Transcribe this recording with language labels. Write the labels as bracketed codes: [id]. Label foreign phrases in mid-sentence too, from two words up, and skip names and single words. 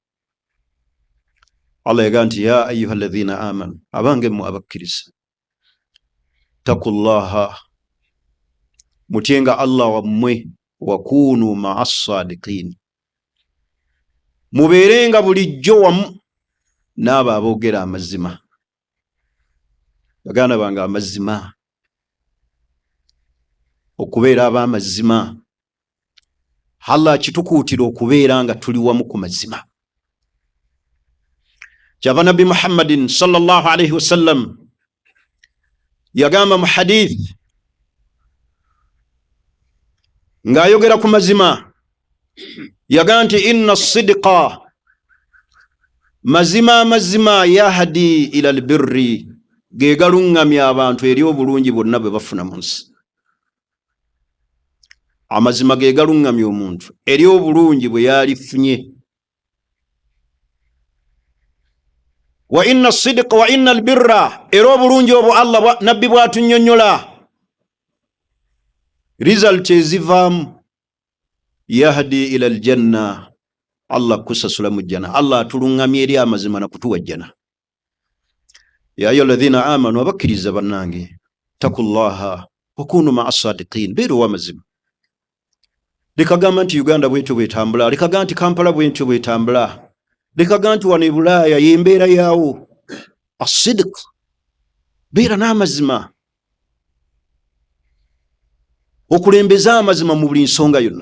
[lg] Allah yagaa nti [ar] ya ayuha alladhina amanu, [lg] abange mmwe abakkiriza, taqullaha, mutyenga Allah wammwe, [ar] wakunu ma'a as-sadiqin, [lg] mubeerenga bulijjo wamu n'abo aboogera amazima. Baganda bange, amazima, okubeera ab'amazima, Allah kitukuutira okubeera nga tuli wamu ku mazima. Kyava Nabbi Muhammadin sallallahu alayhi wasallam yagamba mu hadith ng'ayogera ku mazima, yagaa nti [ar] inna as-sidqa, [lg] mazima [ar] yahdi ila al-birri, [lg] ge galuŋŋamya abantu eri obulungi bwonna bwe bafuna mu nsi. Amazima ge galuŋŋamya omuntu eri obulungi bwe yalifunye. [ar] Wa inna as-sidqa wa inna al-birra, [lg] era obulungi obwo Allah nabbi bw'atunnyonnyola result ezivaamu, [ar] yahdi ila al-janna, [lg] Allah kusasula mu jjana. Allah atuluŋŋamya eri amazima na kutuwa jjana. [ar] Ya ayyuha alladhina amanu, [lg] abakkiriza bannange, [ar] taqullaha wakunu ma'a as-sadiqin, [lg] beera ow'amazima. Lekagamba nti Uganda bwetyo bwetambula, lekagamba nti Kampala bwetyo bwetambula, lekagamba nti wano e Bulaaya y'embeera yaawo. As-sidq, beera n'amazima, okulembeza amazima mu buli nsonga yonna.